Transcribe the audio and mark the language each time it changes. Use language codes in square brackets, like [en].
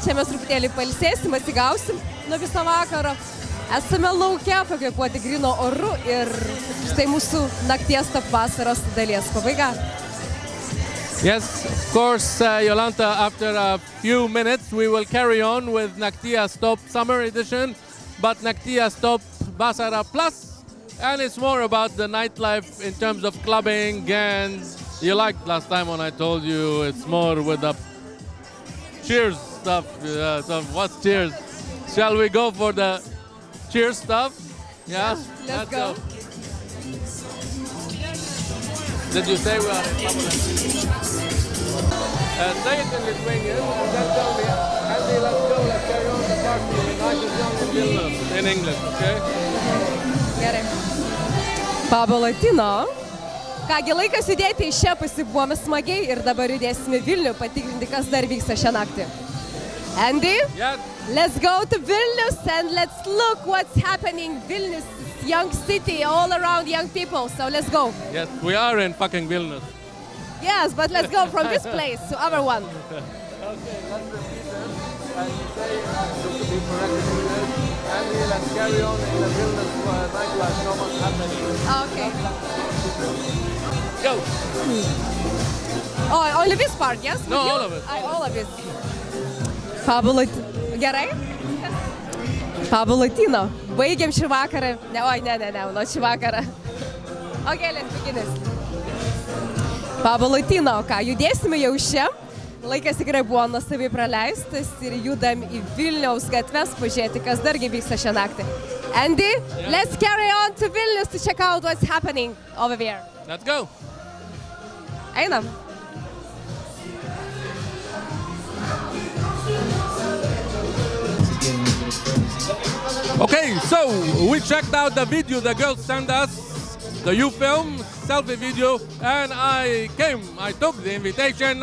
[lt] Čia mes truputėlį pailsėsim, atsigausim nuo viso vakaro. Esame laukia pakvėpuoti gryno oru ir štai mūsų nakties top vasaros dalies pabaiga. [en] Yes, of course, Jolanta, after a few minutes we will carry on with Naktia's Top Summer Edition, but Naktia's Top Basara Plus, and it's more about the nightlife in terms of clubbing, and you liked last time when I told you it's more with the cheers stuff. So what's cheers? Shall we go for the cheers stuff? Yeah? Let's go. Did you say we are in trouble? Say it in Lithuanian and then tell me, Andy, let's go, let's carry on the party. Night is young in Vilnius, in English, okay? [lt] Gerai. Pablo Latino. Kągi, laikas judėti iš čia, pasibuvome smagiai ir dabar judėsime Vilnių patikrinti, kas dar vyksta šią naktį. [en] Andy, Yes. let's go to Vilnius and let's look what's happening. Vilnius is young city, all around young people, so let's go. Yes, we are in fucking Vilnius. Yes, but let's go from this place to other one. Okay, let's repeat them. And you say, to be correct in English, Andy, let's carry on in the Vilnius nightlife, no one's happening. Okay. Go! Oh, only this part, yes? No, With you? all of it. All of it. [lt] Pablo Gerai? Pablo Latino. Baigiam šį vakarą. Ne, nuo šį vakarą. [en] Okay, let's begin this. [lt] Pablo Latino, ką, judėsime jau čia. Laikas tikrai buvo nuostabiai praleistas ir judam į Vilniaus gatves pažiūrėti, kas dargi vyksta šią naktį. [en] Andy, let's carry on to Vilnius to check out what's happening over there. Let's go! [lt] Einam. [en] Okay, so we checked out the video the girls sent us, the U-Film selfie video, and I took the invitation.